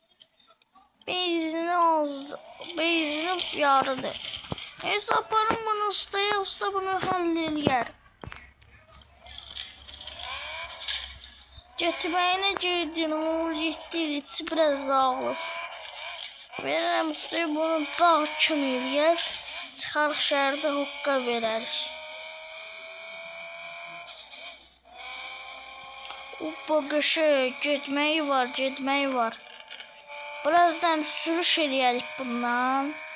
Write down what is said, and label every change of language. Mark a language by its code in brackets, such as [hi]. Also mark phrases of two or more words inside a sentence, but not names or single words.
[tr] Benzini yarıdı. Neyse yaparım bunu ustaya, usta bunu halleder. Getirmeyine girdin, o gitti, içi biraz dağılır. Veririm ustaya [az] bunu dağ kimi eləyər. Çıxarıq şəhərdə hokka verərik. Hoppa qəşəng, getməyi var. Birazdan sürüş eləyərik bundan.